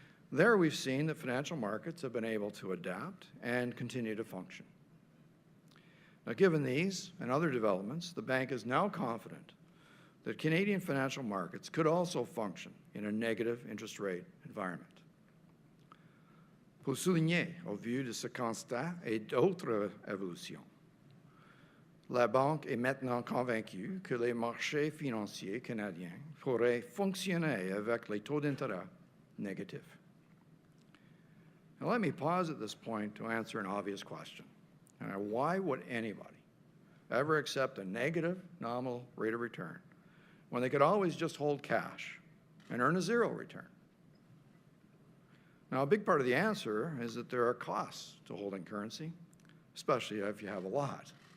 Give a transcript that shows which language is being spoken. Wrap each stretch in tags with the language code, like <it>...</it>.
<en>There we've seen that financial markets have been able to adapt and continue to function. Now, given these and other developments, the bank is now confident that Canadian financial markets could also function in a negative interest rate environment.</en> <fr>Pour souligner, au vu de ce constat et d'autres évolutions, la Banque est maintenant convaincue que les marchés financiers canadiens pourraient fonctionner avec les taux d'intérêt négatifs.</fr> <en>Now, let me pause at this point to answer an obvious question. Why would anybody ever accept a negative nominal rate of return when they could always just hold cash and earn a zero return? Now, a big part of the answer is that there are costs to holding currency, especially if you have a lot.</en>